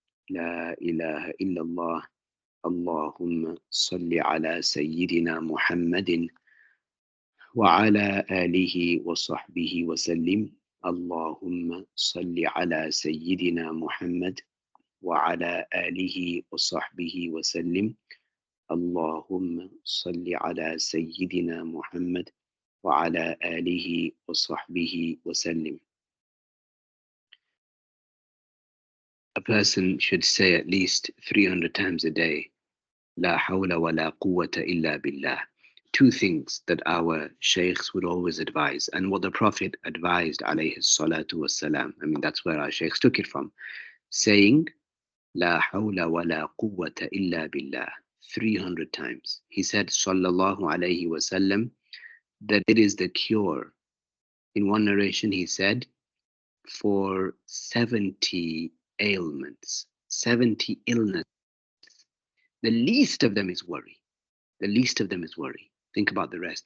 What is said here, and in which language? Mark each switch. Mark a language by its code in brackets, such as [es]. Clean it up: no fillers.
[ar] La ilaha illallah. Allahumma salli ala Sayyidina Muhammadin wa ala alihi wa sahbihi wa sallim. Allahumma salli ala Sayyidina Muhammad وعلى آله وصحبه وسلم. اللهم صل على سيدنا محمد وعلى آله وصحبه وسلم. [en] A person should say at least 300 times a day, [ar] لا حول ولا قوة إلا بالله. [en] Two things that our sheikhs would always advise, and what the Prophet advised, [ar] alayhi salatu wassalam. [en] I mean, that's where our sheikhs took it from. Saying, [ar] لا حول ولا قوة إلا بالله [en] 300 times. He said, [ar] sallallahu alayhi wasallam, [en] that it is the cure. In one narration, he said, for 70 ailments, 70 illnesses. The least of them is worry. The least of them is worry. Think about the rest.